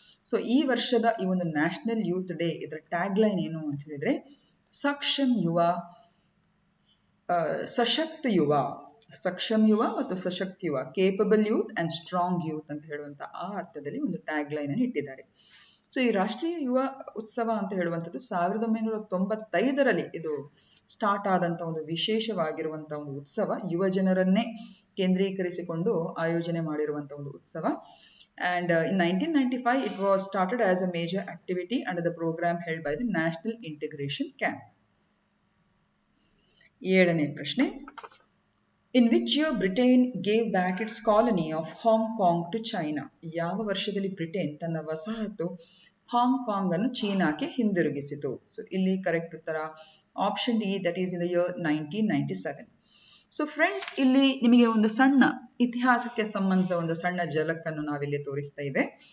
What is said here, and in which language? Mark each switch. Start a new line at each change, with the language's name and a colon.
Kannada: So ಈ ವರ್ಷದ ಈ ಒಂದು ನ್ಯಾಷನಲ್ ಯೂತ್ ಡೇ, ಇದರ ಟ್ಯಾಗ್ ಲೈನ್ ಏನು ಅಂತ ಹೇಳಿದ್ರೆ ಸಕ್ಷಮ್ ಯುವ, ಸಶಕ್ತ ಯುವ, ಸಕ್ಷಮ್ ಯುವ ಮತ್ತು ಸಶಕ್ತ ಯುವ,
English: capable youth and strong youth
Kannada: ಅಂತ ಹೇಳುವಂತ ಆ ಅರ್ಥದಲ್ಲಿ ಒಂದು ಟ್ಯಾಗ್ ಲೈನ್ ಅನ್ನು ಇಟ್ಟಿದ್ದಾರೆ. ಸೊ ಈ ರಾಷ್ಟ್ರೀಯ ಯುವ ಉತ್ಸವ ಅಂತ ಹೇಳುವಂಥದ್ದು 1995ರಲ್ಲಿ ಇದು ಸ್ಟಾರ್ಟ್ ಆದಂತ ಒಂದು ವಿಶೇಷವಾಗಿರುವಂತಹ ಒಂದು ಉತ್ಸವ. ಯುವ ಜನರನ್ನೇ ಕೇಂದ್ರೀಕರಿಸಿಕೊಂಡು ಆಯೋಜನೆ ಮಾಡಿರುವಂತಹ ಒಂದು ಉತ್ಸವ.
English: And in 1995 it was started as a major activity under the program held by the National Integration Camp.
Kannada: 7ನೇ ಪ್ರಶ್ನೆ,
English: in which year Britain gave back its colony of Hong Kong to China?
Kannada: ಯಾವ ವರ್ಷದಲ್ಲಿ Britain ತನ್ನ ವಸಾಹತು Hong Kong ಅನ್ನು ಚೀನಾಕ್ಕೆ ಹಿಂದಿರುಗಿಸಿತು? So ಇಲ್ಲಿ correct ಉತ್ತರ option D,
English: That is in the year 1997.
Kannada: So friends, ಇಲ್ಲಿ ನಿಮಗೆ ಒಂದು ಸಣ್ಣ ಇತಿಹಾಸಕ್ಕೆ ಸಂಬಂಧಿಸಿದ ಒಂದು ಸಣ್ಣ ಝಲಕನ್ನು ನಾವಿಲ್ಲಿ ತೋರಿಸ್ತಾ ಇವೆ.